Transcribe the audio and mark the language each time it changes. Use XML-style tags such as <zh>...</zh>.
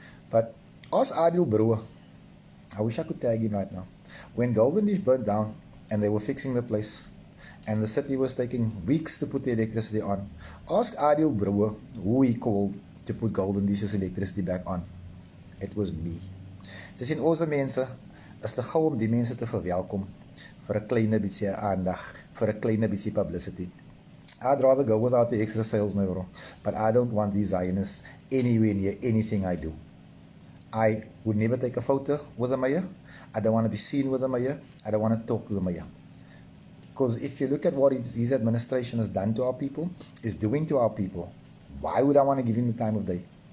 <en>But ask Adil Brewer. I wish I could tag him right now. When Golden Dish burnt down and they were fixing the place, and the city was taking weeks to put the electricity on, ask Adil Brewer who he called to put Golden Dish's electricity back on. It was me.</en> <af>Sy sien ons mense is te gou om die mense te verwelkom vir 'n klein bietjie aandag, vir 'n klein bietjie publicity.</af> <en>I'd rather go without the extra sales, my bro. But I don't want these Zionists anywhere near anything I do. I would never take a photo with the mayor. I don't want to be seen with the mayor. I don't want to talk to the mayor. Because if you look at what his administration has done to our people, is doing to our people, why would I want to give him the time of day?</en>